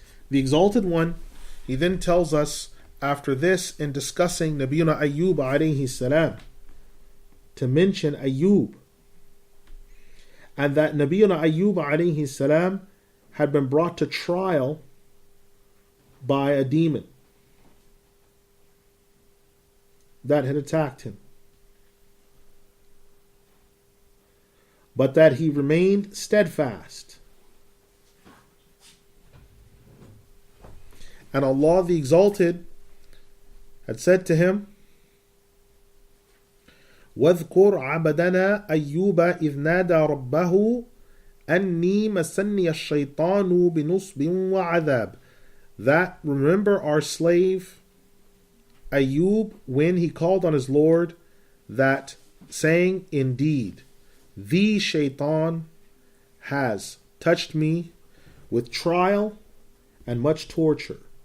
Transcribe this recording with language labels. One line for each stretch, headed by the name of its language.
English: The Exalted One, he then tells us after this in discussing Nabiyuna Ayyub alayhi salam to mention Ayyub, and that Nabiyuna Ayyub alayhi salam had been brought to trial by a demon that had attacked him, but that he remained steadfast. And Allah the Exalted had said to him,
Arabic: وَاذْكُرْ عَبَدَنَا أَيُّوبَ إِذْ نَادَى رَبَّهُ أَنِّي مَسَّنِّيَ الشَّيْطَانُ بِنُصْبٍ وَعَذَابٍ.
English: That, remember our slave Ayyub when he called on his Lord that saying, indeed, the shaitan has touched me with trial and much torture.